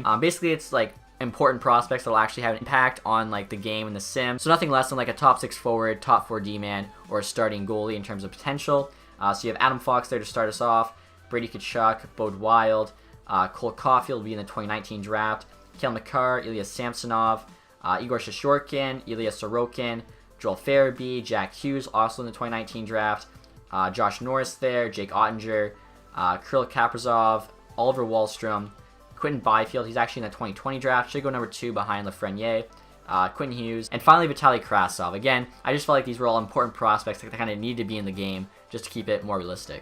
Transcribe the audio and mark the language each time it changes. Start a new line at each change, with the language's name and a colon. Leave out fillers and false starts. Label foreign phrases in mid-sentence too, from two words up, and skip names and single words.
English: Basically, it's like important prospects that will actually have an impact on like the game and the sim. So nothing less than like a top 6 forward, top 4 D-man, or a starting goalie in terms of potential. So you have Adam Fox there to start us off. Brady Tkachuk, Bode Wild, Cole Caulfield will be in the 2019 draft. Kale McCarr, Ilya Samsonov, Igor Shishorkin, Ilya Sorokin, Joel Farabee, Jack Hughes, also in the 2019 draft, Josh Norris there, Jake Ottinger, Kirill Kaprizov, Oliver Wahlstrom, Quentin Byfield, he's actually in the 2020 draft, should go number 2 behind Lafreniere, Quentin Hughes, and finally Vitaly Krasov. Again, I just felt like these were all important prospects that kind of need to be in the game just to keep it more realistic.